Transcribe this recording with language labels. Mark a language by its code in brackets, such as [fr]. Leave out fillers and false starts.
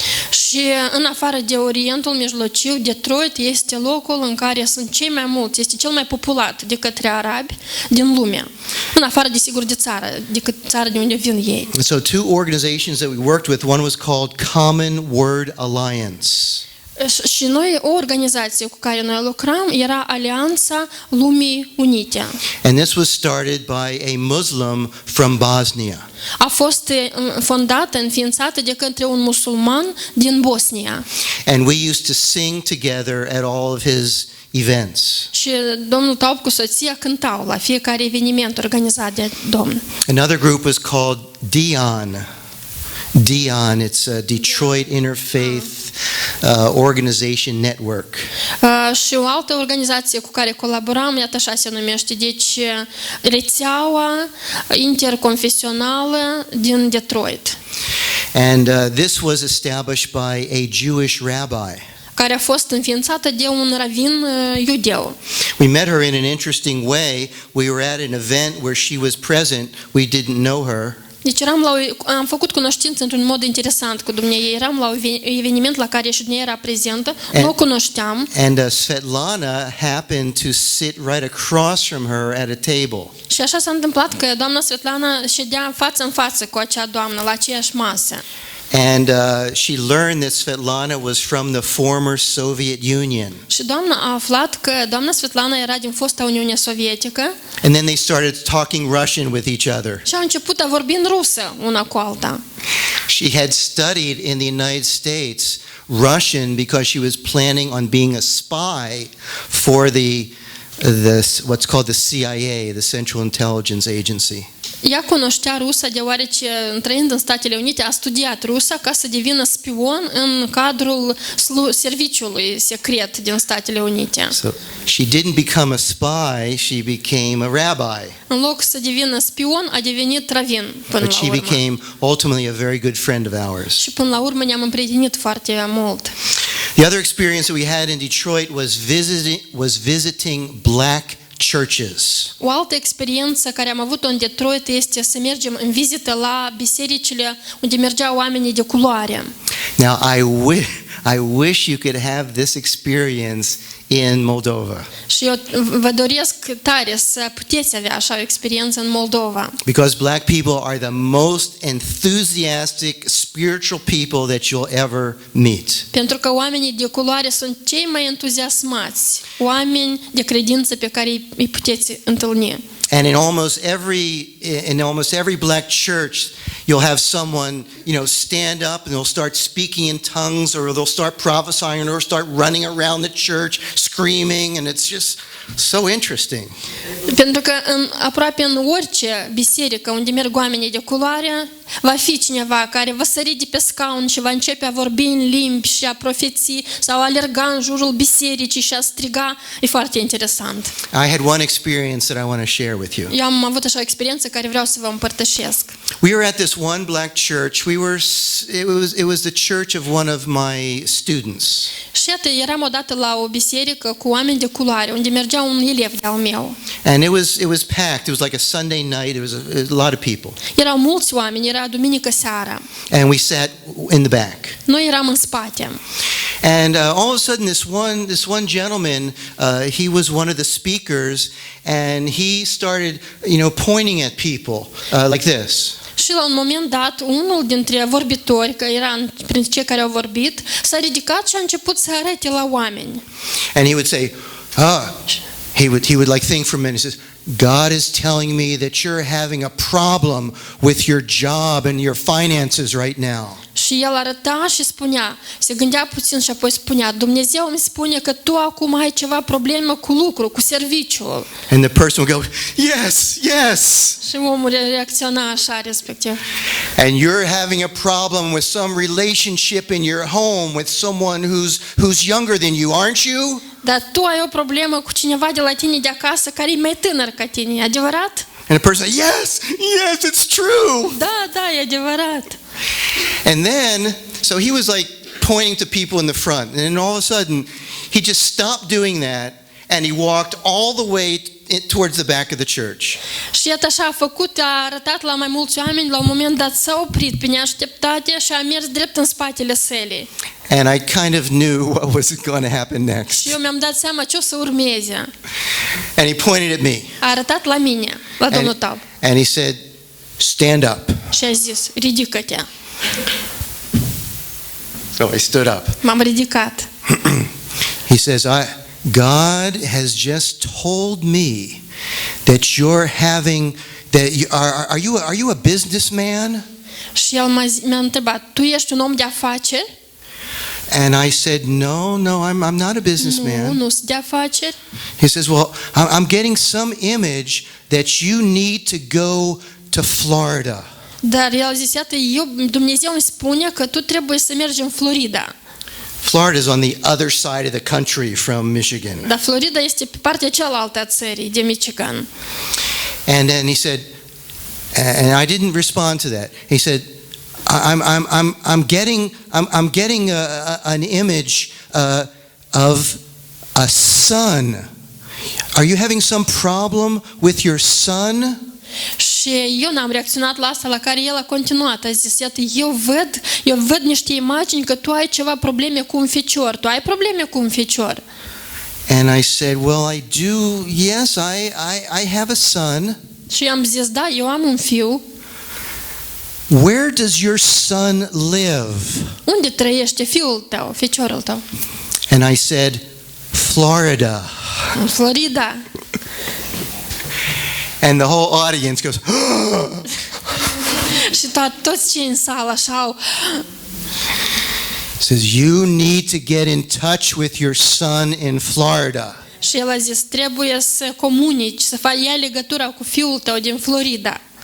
[ro] Și în afară de Orientul Mijlociu, Detroit este locul în care sunt cei mai mulți, este cel mai populat de către arabi din lume. În afară, desigur, de țara de unde vin ei. [en] So two organizations that we worked with, one was called Common Word Alliance. [ro] Și noi, o organizație cu care noi lucram era Alianța Lumii Unite. [en] And this was started by a Muslim from Bosnia. [ro] A fost fondată, înființată de către un musulman din Bosnia. [en] And we used to sing together at all of his events. [ro] Și domnul Taub cu soția cântau la fiecare eveniment organizat de domn. [en] Another group was called Dion. It's a Detroit Interfaith Organization Network. [ro] Și o altă organizație cu care colaboram, iată așa se numește, deci rețeaua interconfesională din Detroit. [en] And this was established by a Jewish rabbi. [ro] Care a fost înființată de un ravin iudeu. [en] We met her in an interesting way. We were at an event where she was present. We didn't know her. [ro] Deci am făcut cunoștință într-un mod interesant cu dumneavoastră. Eram la un eveniment la care și dumneavoastră era prezentă, nu o cunoșteam. [en] And Svetlana happened to sit right across from her at a table. [ro] Și așa s-a întâmplat că doamna Svetlana ședea față în față cu acea doamnă la aceeași masă. [en] And she learned that Svetlana was from the former Soviet Union. [ro] Și doamna a aflat că doamna Svetlana era din fosta Uniune Sovietică. [en] And then they started talking Russian with each other. [ro] Și au început a vorbi în rusă una cu alta. [en] She had studied in the United States Russian because she was planning on being a spy for the what's called the CIA, the Central Intelligence Agency. [ro] Ea cunoștea rusa deoarece, trăind în Statele Unite, a studiat rusa ca să devină spion în cadrul serviciului secret din Statele Unite. [en] So she didn't become a spy, she became a rabbi. [ro] În loc să devină spion, a devenit ravin până [en] But [ro] la [en] she [ro] urmă. [en] became ultimately a very good friend of ours. [ro] Și până la urmă ne-am împrietenit foarte mult. [en] The other experience that we had in Detroit was visiting black churches. [ro] O altă experiență care am avut-o în Detroit este să mergem în vizită la bisericile unde mergeau oamenii de culoare. [en] Now I wish you could have this experience in Moldova. [ro] Și eu vă doresc tare să puteți avea așa o experiență în Moldova. [en] Because black people are the most enthusiastic spiritual people that you'll ever meet. [ro] Pentru că oamenii de culoare sunt cei mai entuziasmați, oameni de credință pe care îi puteți întâlni. [en] And in almost every black church, you'll have someone, stand up and they'll start speaking in tongues, or they'll start prophesying, or start running around the church screaming, and it's just so interesting. [ro] Pentru că aproape în orice biserică unde merg oamenii de culoare, va fi cineva care va sări de pe scaun și va începe a vorbi în limbi și a profeți sau a alerga în jurul bisericii și a striga. E foarte interesant. [en] I had one experience that I want to share with you. [ro] Eu am avut așa o experiență care vreau să vă împărtășesc. [en] We were at this one black church. It was the church of one of my students. [ro] Și iată, eram odată la o biserică cu oameni de culoare, unde mergea un elev de-al meu. [en] And it was packed. It was like a Sunday night. It was a lot of people. [ro] Erau mulți oameni, era duminică seara. [en] And we sat in the back. [ro] Noi eram în spate. [en] And all of a sudden, this one gentleman, he was one of the speakers, and he started, pointing at people like this. [ro] Și la un moment dat, unul dintre vorbitori, că era printre cei care au vorbit, s-a ridicat și a început să arate la oameni. [en] And he would say, he would like think for a minute. He says, God is telling me that you're having a problem with your job and your finances right now. [ro] Și el arăta și spunea, se gândea puțin și apoi spunea, Dumnezeu îmi spune că tu acum ai ceva problemă cu lucru, cu serviciul. [en] And the person would go, yes, yes. [ro] Și omul reacționa așa respectiv. [en] And you're having a problem with some relationship in your home with someone who's younger than you, aren't you? [ro] Dar tu ai o problemă cu cineva de la tine de acasă care e mai tânăr ca tine, e adevărat? [en] And the person said, yes, it's true. [ro] Da, e adevărat. [en] And then, so he was like pointing to people in the front. And then all of a sudden, he just stopped doing that and he walked all the way towards the back of the church. [ro] Și iată așa a făcut, a arătat la mai mulți oameni, la un moment dat s-a oprit pe neașteptate și a mers drept în spatele sălii. [en] And I kind of knew what was going to happen next. [ro] Și eu mi-am dat seama ce o să urmeze. [en] And he pointed at me. [ro] A arătat la mine, la domnul Tab. [en] And he said, stand up. [ro] Și a zis, ridică-te. [en] So I stood up. [ro] M-am ridicat. [en] He says, God has just told me that you're having, are you a businessman? [ro] Și el mi-a întrebat, tu ești un om de afaceri? [en] And I said, no, I'm not a businessman. [ro] Nu sunt de afaceri. [en] He says, well, I'm getting some image that you need to go to Florida. [ro] Dar el a zis, iată, Dumnezeu îmi spune că tu trebuie să mergi în Florida. [en] Florida is on the other side of the country from Michigan. [ro] Dar Florida este pe partea cealaltă a țării, de Michigan. [en] And then he said, and I didn't respond to that. He said, I'm getting an image of a son. Are you having some problem with your son? [ro] Și Și eu n-am reacționat la asta, la care el a continuat. A zis, iată, eu văd niște imagini că tu ai ceva probleme cu un fecior. Tu ai probleme cu un fecior. [en] And I said, well, I do, yes, I have a son. [ro] Și eu am zis, da, eu am un fiu. [en] Where does your son live? [ro] Unde trăiește fiul tău, feciorul tău? [en] And I said, Florida. [ro] În Florida. [en] And the whole audience goes, [ro] Și toți cei în sală așa au... [en] says, you need to get in touch with your son in Florida. [ro] Și el a zis, trebuie să comunici, să ia legătura cu fiul tău din Florida.